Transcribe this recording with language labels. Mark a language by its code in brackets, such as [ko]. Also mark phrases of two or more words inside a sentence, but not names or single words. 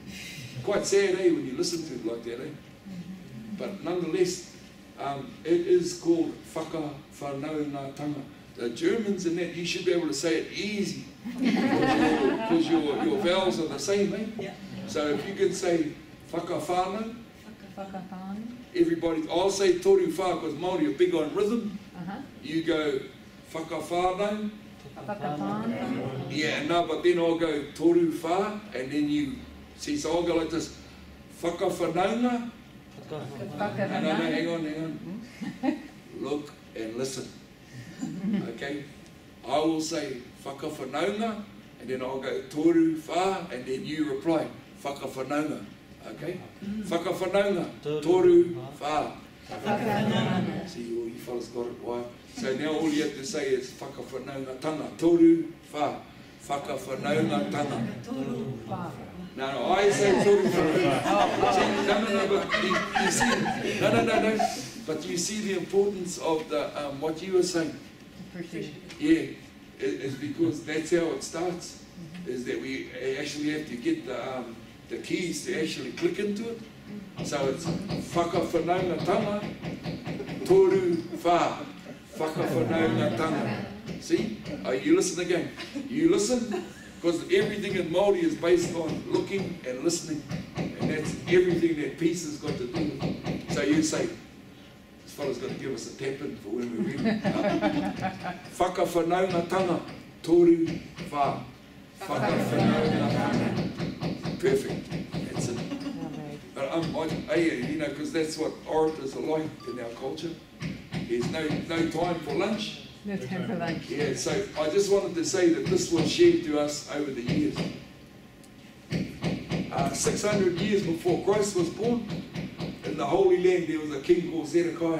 [en] Quite sad, when you listen to it like that, But nonetheless, it is called whakawhanaungatanga. The Germans and that, you should be able to say it easy, because your vowels are the same, Yeah. So if you can say whakawhana, everybody, I'll say [mi] toru wha, [en] because Māori are big on rhythm, you go whakawhānau. Whakawhānau. Yeah, no, but then I'll go [mi] toru whā, [en] and then you see, so I'll go like this, whakawhanaunga. No, hang on. Look and listen. Okay? I will say whakawhanaunga, and then I'll go [mi] toru whā, [en] and then you reply whakawhanaunga. Okay? [mi] Whakawhanaunga, toru whā. [en] See, all you fellas got it, why? So now all you have to say is [mi] whakawhanaunga tanga, toru whā. Whakawhanaunga tanga. [en] No, I say [mi] toru whā. [en] No, but you see, no. But you see the importance of the what you were saying. Yeah, it's because that's how it starts. Is that we actually have to get the keys to actually click into it. So it's [mi] whakawhanaunga tanga, toru whā. Whakawhanaunga tanga. [en] See? You listen again. You listen, because everything in Māori is based on looking and listening. And that's everything that peace has got to do with. So you say, this fellow's got to give us a tap-in for when we read it. [mi] Whakawhanaunga tanga, toru whā. Whakawhanaunga tanga. [en] Perfect. That's it. But you know, because that's what orators are like in our culture. There's no time for lunch. No time for lunch. Yeah, so I just wanted to say that this was shared to us over the years. 600 years before Christ was born, in the Holy Land there was a king called Zedekiah.